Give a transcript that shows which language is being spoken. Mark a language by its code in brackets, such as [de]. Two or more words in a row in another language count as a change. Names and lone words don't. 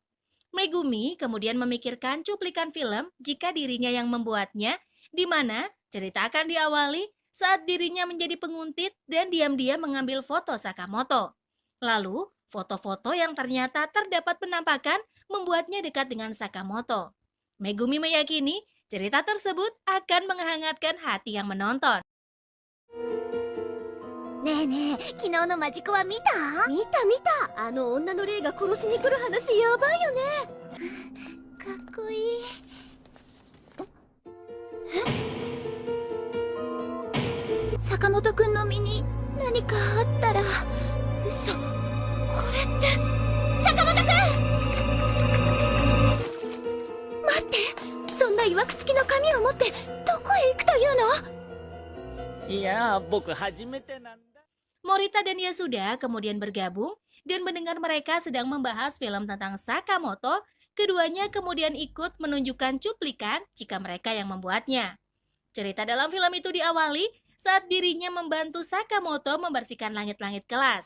[id] Megumi kemudian memikirkan cuplikan film jika dirinya yang membuatnya, di mana cerita akan diawali saat dirinya menjadi penguntit dan diam-diam mengambil foto Sakamoto. Lalu, foto-foto yang ternyata terdapat penampakan membuatnya dekat dengan Sakamoto. Megumi meyakini cerita tersebut akan menghangatkan hati yang menonton. [ja] ねえねえ、昨日のマジコは見た？見た見た。あの女の霊が殺しに来る話やばいよね。かっこいい。坂本くんの身に何かあったら。嘘。これって坂本くん。待って、そんないわくつきの紙を持ってどこへ行くというの？いや、僕初めてなんだ。 [id] Morita dan Yasuda kemudian bergabung dan mendengar mereka sedang membahas film tentang Sakamoto, keduanya kemudian ikut menunjukkan cuplikan jika mereka yang membuatnya. Cerita dalam film itu diawali saat dirinya membantu Sakamoto membersihkan langit-langit kelas.